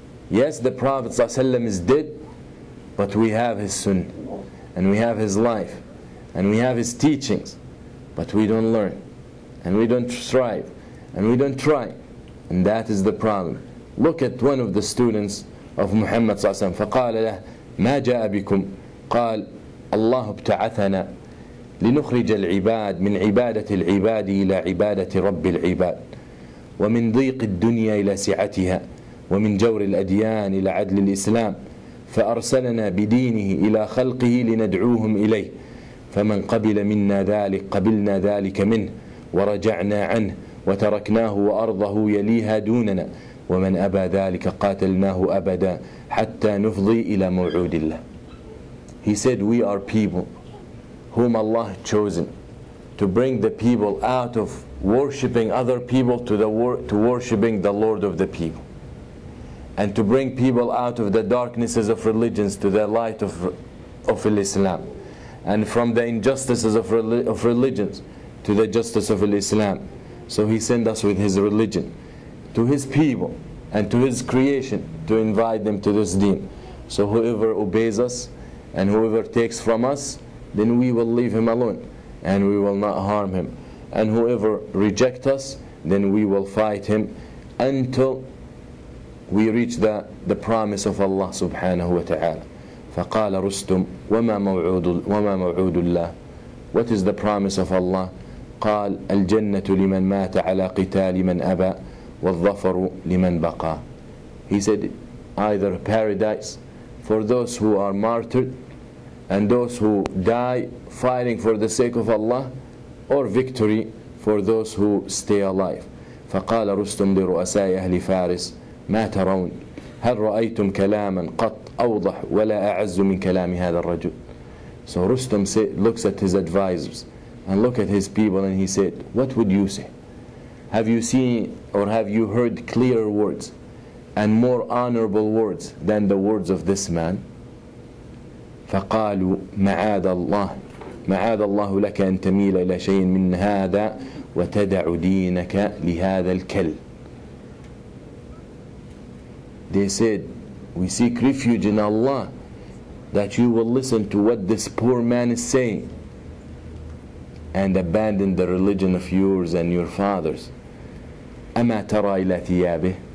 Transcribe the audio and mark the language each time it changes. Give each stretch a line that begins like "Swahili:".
English: Yes, the Prophet ﷺ is dead, but we have his sunnah, and we have his life, and we have his teachings, but we don't learn, and we don't strive, and we don't try, and that is the problem. Look at one of the students of Muhammad ﷺ.
Arabic: فقال له ما جاء بكم قال الله ابتعثنا لنخرج العباد من عبادة العباد إلى عبادة رب العباد ومن ضيق الدنيا إلى سعتها ومن جور الأديان إلى عدل الإسلام فأرسلنا بدينه إلى خلقه لندعوهم إليه فمن قبل منا ذلك قبلنا ذلك منه ورجعنا عنه وتركناه وأرضه يليها دوننا ومن أبى ذلك قاتلناه أبدا حتى نفضي إلى موعود الله.
English: He said, we are people whom Allah has chosen to bring the people out of worshipping other people to worshipping the Lord of the people, and to bring people out of the darknesses of religions to the light of Islam, and from the injustices of religions to the justice of Islam. So He sent us with His religion to His people and to His creation to invite them to this deen. So whoever obeys us and whoever takes from us, then we will leave him alone and we will not harm him. And whoever rejects us, then we will fight him until we reach the promise of Allah subhanahu wa ta'ala.
Arabic: فقال رستم وما موعود الله.
English: What is the promise of Allah?
Arabic: قال الجنة لمن مات على قتال من أبى والظفر لمن بقى.
English: He said, either paradise for those who are martyred and those who die fighting for the sake of Allah, or victory for those who stay alive.
Arabic: فقال رستم لرؤساء أهل فارس ما ترون هل رأيتم كلاما قط أوضح ولا أعز من كلام هذا الرجل.
English: So Rustum looks at his advisors and look at his people and he said, what would you say? Have you seen or have you heard clearer words and more honorable words than the words of this man?
Arabic: فقالوا معاذ الله لك أن تميل إلى شيء من هذا وتدع دينك لهذا الكل.
English: They said, we seek refuge in Allah that you will listen to what this poor man is saying and abandon the religion of yours and your fathers.
Arabic: أما ترى إلى ثيابه.